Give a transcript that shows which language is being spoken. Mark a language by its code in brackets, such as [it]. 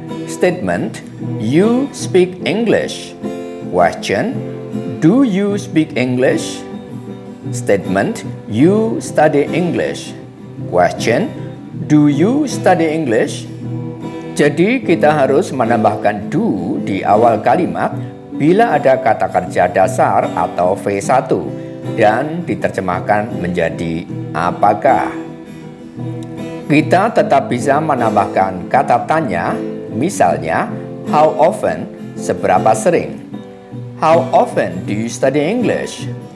[en] Statement, you speak English. Question, do you speak English? Statement, you study English. Question, do you study English? [id] Jadi kita harus menambahkan do di awal kalimat bila ada kata kerja dasar atau V1 dan diterjemahkan menjadi apakah. Kita tetap bisa menambahkan kata tanya, misalnya [en] how often, [id] seberapa sering. [en] How often do you study English?